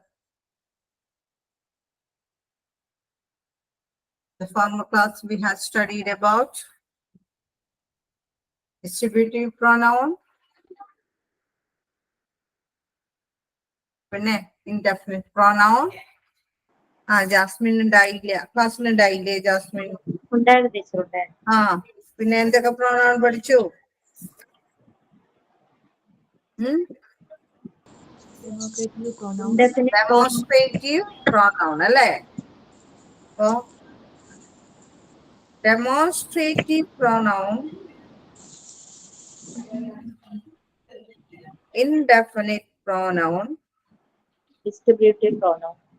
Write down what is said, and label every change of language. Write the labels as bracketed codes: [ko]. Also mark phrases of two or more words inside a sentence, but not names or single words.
[en] The former class we have studied about distributive pronoun, [ml] പിന്നെ [en] indefinite pronoun. [ml] ജാസ്മിൻ ഉണ്ടായില്ല, ക്ലാസ്സിൽ ഉണ്ടായില്ലേ ജാസ്മിൻ? പിന്നെ എന്തൊക്കെ പ്രോണൗൺ പഠിച്ചു? [en] demonstrative pronoun അല്ലേ? demonstrative pronoun, indefinite pronoun, distributive pronoun.